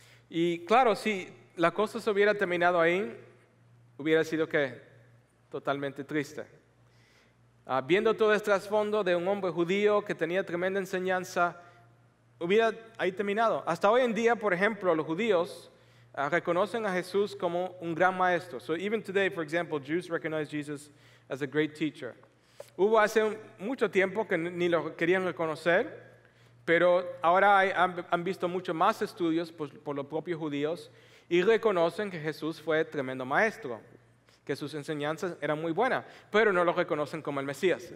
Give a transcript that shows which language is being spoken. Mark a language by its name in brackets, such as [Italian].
[Spanish] Y claro, si la cosa se hubiera terminado ahí, hubiera sido que totalmente triste. Viendo todo este trasfondo de un hombre judío que tenía tremenda enseñanza, hubiera ahí terminado. Hasta hoy en día, por ejemplo, los judíos reconocen a Jesús como un gran maestro. [English] So even today, for example, Jews recognize Jesus as a great teacher. [Spanish] Hubo hace mucho tiempo que ni lo querían reconocer, pero ahora han visto mucho más estudios por los propios judíos y reconocen que Jesús fue tremendo maestro, que sus enseñanzas eran muy buenas, pero no lo reconocen como el Mesías.